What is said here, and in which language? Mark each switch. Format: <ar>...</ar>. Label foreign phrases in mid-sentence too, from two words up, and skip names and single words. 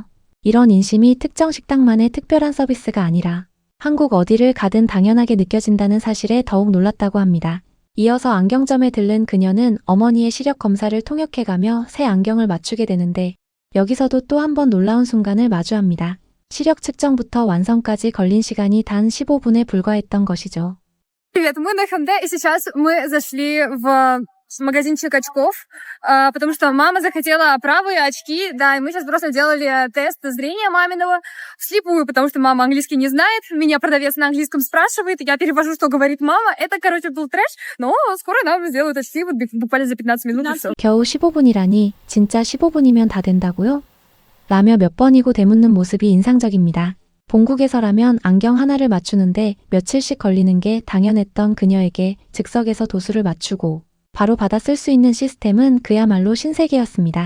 <ko>이런 인심이 특정 식당만의 특별한 서비스가 아니라 한국 어디를 가든 당연하게 느껴진다는 사실에 더욱 놀랐다고 합니다. 이어서 안경점에 들른 그녀는 어머니의 시력 검사를 통역해가며 새 안경을 맞추게 되는데 여기서도 또 한 번 놀라운 순간을 마주합니다. 시력 측정부터 완성까지 걸린 시간이 단 15분에 불과했던 것이죠.</ko> <ru>Привет, мы на Hyundai, и сейчас мы зашли в магазинчик очков, потому что мама захотела оправы, очки, да, и мы сейчас просто делали тест зрения маминого вслепую, потому что мама английский не знает, меня продавец на английском спрашивает, я перевожу, что говорит мама. Это, короче, был трэш, но скоро нам сделают очки, вот буквально за 15 минут и все.</ru> <ko>겨우 15분이라니 진짜 15분이면 다 된다고요? 라며 몇 번이고 되묻는 모습이 인상적입니다. 본국에서라면 안경 하나를 맞추는데 며칠씩 걸리는 게 당연했던 그녀에게 즉석에서 도수를 맞추고 바로 받아 쓸 수 있는 시스템은 그야말로 신세계였습니다.</ko>